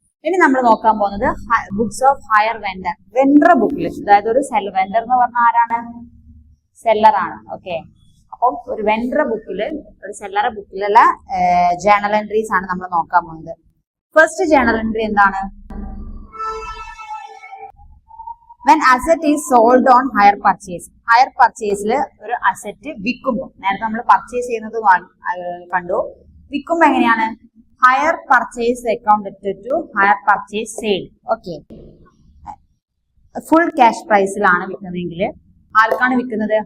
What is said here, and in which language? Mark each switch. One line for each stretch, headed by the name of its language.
Malayalam: ഇനി നമ്മൾ നോക്കാൻ പോകുന്നത് books of higher vendor. Vendor ബുക്കിൽ, അതായത് ഒരു വെൻഡർ എന്ന് പറഞ്ഞ ആരാണ്? സെല്ലർ ആണ്. ഓക്കെ, അപ്പം ഒരു വെൻഡർ ബുക്കിൽ, ഒരു സെല്ലർ ബുക്കിലുള്ള ജേണൽ എൻട്രീസ് ആണ് നമ്മൾ നോക്കാൻ പോകുന്നത്. ഫസ്റ്റ് ജേണൽ എൻട്രി എന്താണ്?
English: When asset is sold on hire purchase.
Malayalam: Higher പർച്ചേസിൽ ഒരു അസറ്റ് വിൽക്കുമ്പോൾ, നേരത്തെ നമ്മൾ പർച്ചേസ് ചെയ്യുന്നത് കണ്ടു. വിൽക്കുമ്പോൾ എങ്ങനെയാണ്? Higher purchase account to higher purchase sale. Okay, full cash പ്രൈസിലാണ് വിൽക്കുന്നതെങ്കിൽ ആർക്കാണ് വിൽക്കുന്നത്?